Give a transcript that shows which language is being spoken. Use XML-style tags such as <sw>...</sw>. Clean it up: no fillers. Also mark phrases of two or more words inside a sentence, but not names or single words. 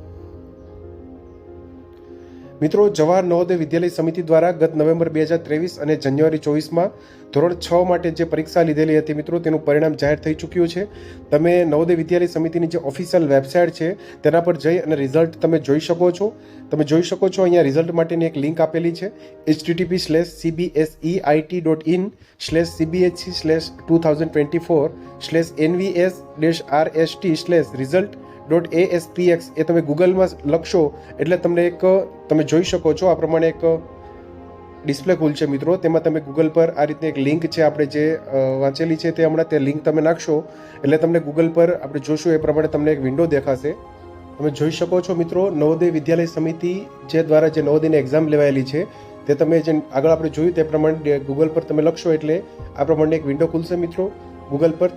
<gu>મિત્રો, જવાહર નવોદય વિદ્યાલય સમિતિ દ્વારા ગત નવેમ્બર 2023 અને જાન્યુઆરી 24માં ધોરણ 6 માટે જે પરીક્ષા લીધેલી હતી મિત્રો, તેનું પરિણામ જાહેર થઈ ચૂક્યું છે। તમે નવોદય વિદ્યાલય સમિતિની જે</gu> <en>official website</en> <gu>છે તેના પર જઈ અને રિઝલ્ટ તમે જોઈ શકો છો। તમે જોઈ શકો છો અહીંયા રિઝલ્ટ માટેની એક લિંક આપેલી છે,</gu> <en>https://cbseit.in/cbhc/2024/nvs-rst/result.aspx।</en> <gu>એ તમે ગૂગલમાં લખશો એટલે તમને એક તમે જોઈ શકો છો આ પ્રમાણે એક ડિસ્પ્લે ખુલશે મિત્રો। તેમાં તમે ગૂગલ પર આ રીતની એક લિંક છે આપણે જે વાંચેલી છે તે હમણાં તે લિંક તમે નાખશો એટલે તમને ગૂગલ પર આપણે જોશું એ પ્રમાણે તમને એક વિન્ડો દેખાશે। તમે જોઈ શકો છો મિત્રો, નવોદય વિદ્યાલય સમિતિ જે દ્વારા જે નવોદયની એક્ઝામ લેવાયેલી છે તે તમે જે આગળ આપણે જોયું તે પ્રમાણે ગૂગલ પર તમે લખશો એટલે આ પ્રમાણે એક વિન્ડો ખુલશે મિત્રો ગૂગલ પર।</gu>